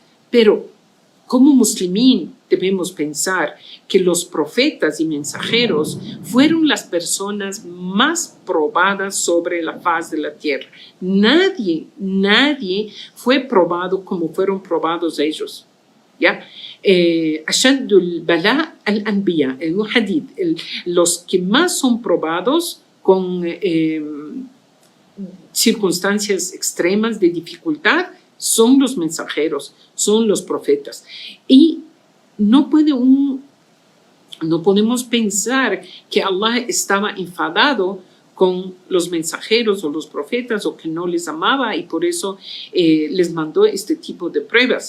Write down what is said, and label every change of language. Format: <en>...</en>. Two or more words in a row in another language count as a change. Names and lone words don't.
<es>Pero como musulmán debemos pensar que los profetas y mensajeros fueron las personas más probadas sobre la faz de la tierra. Nadie fue probado como fueron probados ellos. ¿Ya?</es> <ar>أشد البلاء الأنبياء,</ar> <es>en un hadith, los que más son probados con circunstancias extremas de dificultad son los mensajeros, son los profetas. Y no podemos pensar que Allah estaba enfadado con los mensajeros o los profetas, o que no les amaba y por eso les mandó este tipo de pruebas.</es>